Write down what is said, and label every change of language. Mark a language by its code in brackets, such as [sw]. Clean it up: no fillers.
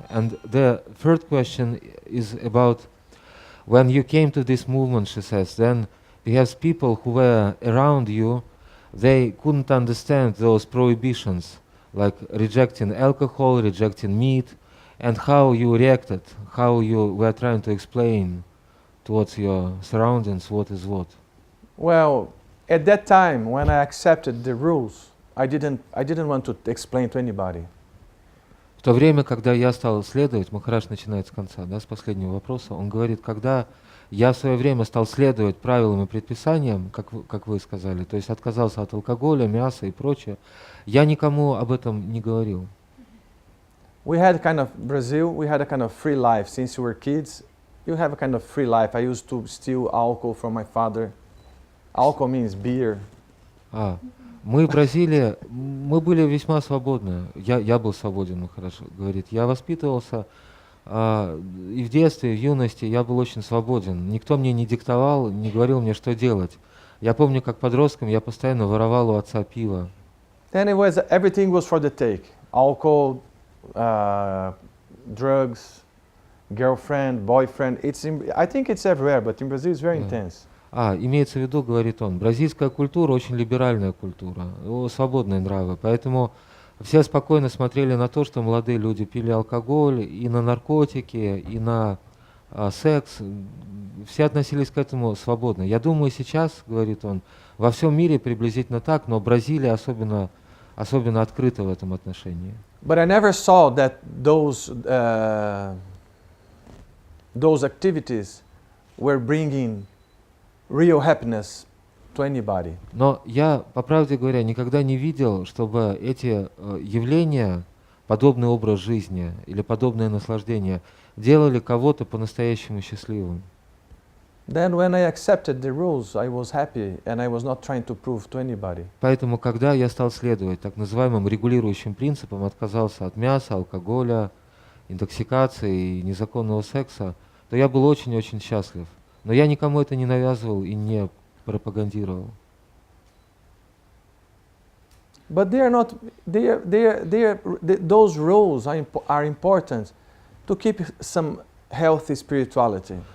[en] And the third question is about when you came to this movement, she says, then perhaps people who were around you, they couldn't understand those prohibitions, like rejecting alcohol, rejecting meat, and how you reacted, how you were trying to explain towards your surroundings what is what. Well, at that time, when I accepted the rules, I didn't want to explain to anybody. [ru] В то время, когда я стал следовать, Махарадж начинает с конца, да, с последнего вопроса, он говорит, когда я в свое время стал следовать правилам и предписаниям, как вы сказали, то есть отказался от алкоголя, мяса и прочее, я никому об этом не говорил. [en] We had Brazil, we had a kind of free life. Since we were kids, you have a kind of free life. I used to steal alcohol from my father. Alcohol means beer. [ru] Мы в Бразилии, мы были весьма свободны. Я был свободен, Махарадж говорит. Я воспитывался и в детстве, и в юности я был очень свободен. Никто мне не диктовал, не говорил мне, что делать. Я помню, как подростком я постоянно воровал у отца пиво. [en] Then everything was for the take. Alcohol, drugs, girlfriend, boyfriend. I think it's everywhere, but in Brazil it's very intense. [ru] Имеется в виду, говорит он, бразильская культура очень либеральная культура, свободные нравы, поэтому все спокойно смотрели на то, что молодые люди пили алкоголь, и на наркотики, и на секс, все относились к этому свободно. Я думаю, сейчас, говорит он, во всем мире приблизительно так, но Бразилия особенно открыта в этом отношении. [en] But I never saw that those activities were bringing real happiness to anybody. [ru] Но я, по правде говоря, никогда не видел, чтобы эти явления, подобный образ жизни или подобное наслаждение, делали кого-то по-настоящему счастливым. [en] Then when I accepted the rules, I was happy and I was not trying to prove to anybody. [ru] Поэтому, когда я стал следовать так называемым регулирующим принципам, отказался от мяса, алкоголя, интоксикации и незаконного секса, то я был очень-очень счастлив. Но я никому это не навязывал и не пропагандировал. [en] But those rules are important to keep some healthy spirituality.